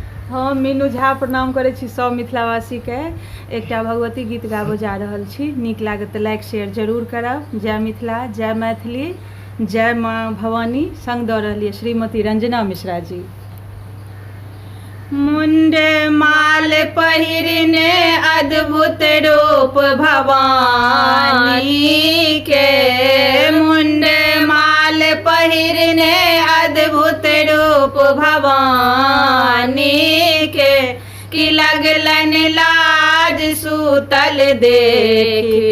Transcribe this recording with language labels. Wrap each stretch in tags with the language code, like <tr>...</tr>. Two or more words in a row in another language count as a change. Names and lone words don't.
<mai>हम मीनू झा प्रणाम करै छी सब मिथिलावासी के। एकटा भगवती गीत गाबो जा रहल छी, नीक लागत तऽ</mai> <en>like share</en> <mai>जरूर करब। जय मिथिला, जय मैथिली, जय माँ भवानी। संग दऽ रहलिए श्रीमती रंजना मिश्रा जी। मुंडे माल पहिरने अद्भुत रूप भवानी के, मुंडे माल पहिरने अद्भुत रूप भवानी के, कि लगलन लाज सूतल देख</mai>